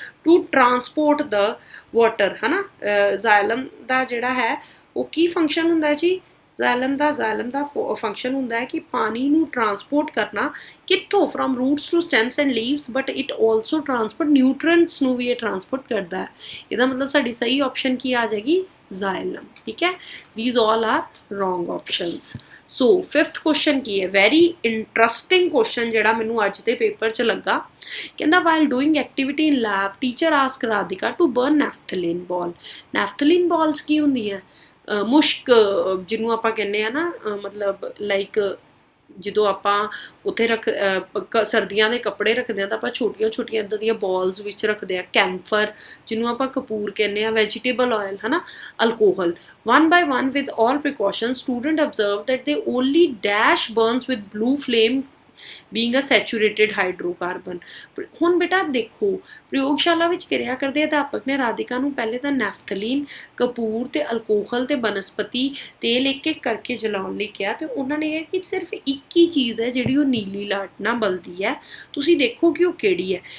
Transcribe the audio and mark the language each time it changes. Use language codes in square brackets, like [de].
[en] to transport the water, [pa] ਹੈ ਨਾ। ਜ਼ਾਇਲਮ ਦਾ ਜਿਹੜਾ ਹੈ ਉਹ ਕੀ ਫੰਕਸ਼ਨ ਹੁੰਦਾ ਜੀ? ਜ਼ਾਇਲਮ ਦਾ ਫੰਕਸ਼ਨ ਹੁੰਦਾ ਹੈ ਕਿ ਪਾਣੀ ਨੂੰ ਟਰਾਂਸਪੋਰਟ ਕਰਨਾ। ਕਿੱਥੋਂ? [en] from roots to stems and leaves, but it also transport nutrients [pa] ਨੂੰ ਵੀ ਇਹ ਟਰਾਂਸਪੋਰਟ ਕਰਦਾ ਹੈ। ਇਹਦਾ ਮਤਲਬ ਸਾਡੀ ਸਹੀ ਆਪਸ਼ਨ ਕੀ ਆ ਜਾਏਗੀ? [en] xylem, [hi] ठीक है। [en] these all are wrong options. so fifth question [hi] की है, [en] very interesting question [pa] ਜਿਹੜਾ ਮੈਨੂੰ ਅੱਜ ਦੇ ਪੇਪਰ 'ਚ ਲੱਗਾ। ਕਹਿੰਦਾ [en] while doing activity in lab teacher asked Radhika to burn naphthalene ball. [pa] naphthalene balls ਕੀ ਹੁੰਦੀ ਹੈ? ਮੁਸ਼ਕ ਜਿਹਨੂੰ ਆਪਾਂ ਕਹਿੰਦੇ ਆ ਨਾ, ਮਤਲਬ ਲਾਈਕ ਜਦੋਂ ਆਪਾਂ ਉੱਥੇ ਸਰਦੀਆਂ ਦੇ ਕੱਪੜੇ ਰੱਖਦੇ ਹਾਂ ਤਾਂ ਆਪਾਂ ਛੋਟੀਆਂ ਛੋਟੀਆਂ ਇੱਦਾਂ ਦੀਆਂ ਬਾਲਸ ਵਿੱਚ ਰੱਖਦੇ ਹਾਂ। ਕੈਂਫਰ ਜਿਹਨੂੰ ਆਪਾਂ ਕਪੂਰ ਕਹਿੰਦੇ ਹਾਂ, ਵੈਜੀਟੇਬਲ ਆਇਲ ਹੈ ਨਾ, alcohol. [en] one by one with all precautions student observed that they only dash burns with blue flame being a saturated hydrocarbon. [pa] ਹੁਣ ਬੇਟਾ ਦੇਖੋ, ਪ੍ਰਯੋਗਸ਼ਾਲਾ ਵਿੱਚ ਕਿਰਿਆ ਕਰਦੇ ਅਧਿਆਪਕ ਨੇ ਰਾਧਿਕਾ ਨੂੰ ਪਹਿਲੇ ਤਾਂ ਨੈਫਥਲੀਨ, ਕਪੂਰ ਤੇ ਅਲਕੋਹਲ ਤੇ ਬਨਸਪਤੀ ਤੇਲ ਇੱਕ ਇੱਕ ਕਰਕੇ ਜਲਾਉਣ ਲਈ ਕਿਹਾ, ਤੇ ਉਹਨਾਂ ਨੇ ਕਿਹਾ ਕਿ ਸਿਰਫ ਇੱਕ ਹੀ ਚੀਜ਼ ਹੈ ਜਿਹੜੀ ਉਹ ਨੀਲੀ ਲਾਟ ਨਾਲ ਬਲਦੀ ਹੈ, ਤੁਸੀਂ ਦੇਖੋ ਕਿ ਉਹ ਕਿਹੜੀ ਹੈ।